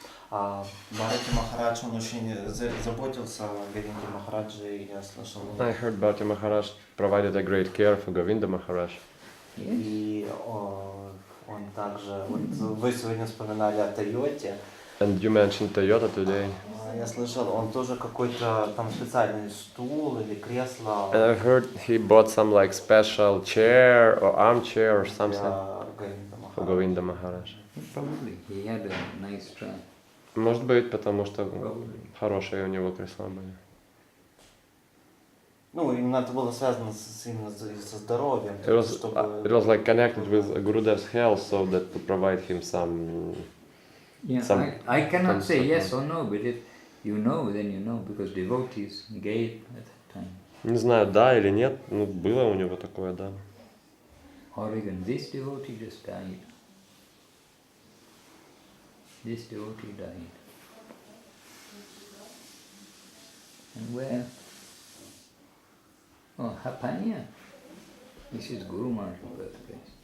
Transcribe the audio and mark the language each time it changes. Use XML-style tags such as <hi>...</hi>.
<ru>Бхакти Махарадж, он очень заботился о Говинде Махарадже, и я слышал.</ru> <en>I heard Bhakti Maharaj provided a great care for Govinda Maharaj.</en> <ru>И он также, вот вы сегодня вспоминали о Тойоте.</ru> <en>And you mentioned Toyota today.</en> <ru>Я слышал, он тоже какой-то там специальный стул или кресло.</ru> <en>And I've heard he bought some like special chair or armchair or something for Govinda Maharaj. Probably. He had a nice try.</en> <ru>Может быть, потому что хорошие у него кресла были. Ну, именно это было связано именно со здоровьем.</ru> <en>It was like connected with Gurudev's health, so that to provide him some. Yeah, I cannot say yes or no, but if you know, then you know, because devotees gave at that time.</en> <ru>Не знаю, да или нет, ну было у него такое, да.</ru> <en>Oregon, this devotee just died. This devotee died. And where? Oh, Hapania. This is Guru Maharaj's birthplace.</en>